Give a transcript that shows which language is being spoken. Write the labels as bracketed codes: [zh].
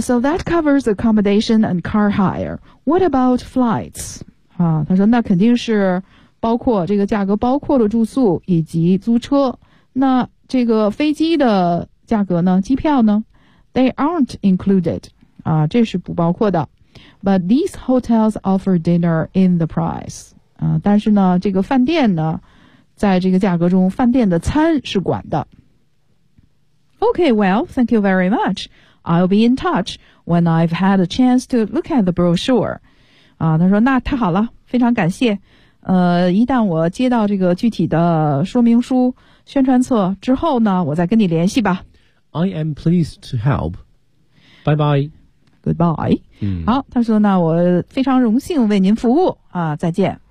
[en] so that covers accommodation and car hire. What about flights? [zh] 他说那肯定是包括这个价格包括了住宿以及租车。那这个飞机的价格呢机票呢 [en] ?They aren't included. [zh] 这是不包括的。 [en] But these hotels offer dinner in the price. [zh] 但是呢这个饭店呢在这个价格中，饭店的餐是管的。 [en] Okay, well, thank you very much. I'll be in touch when I've had a chance to look at the brochure. [zh] 啊，他说那太好了，非常感谢。一旦我接到这个具体的说明书、宣传册之后呢，我再跟你联系吧。 [en] I am pleased to help. Bye bye. [zh] Goodbye.、好，他说那我非常荣幸为您服务啊，再见。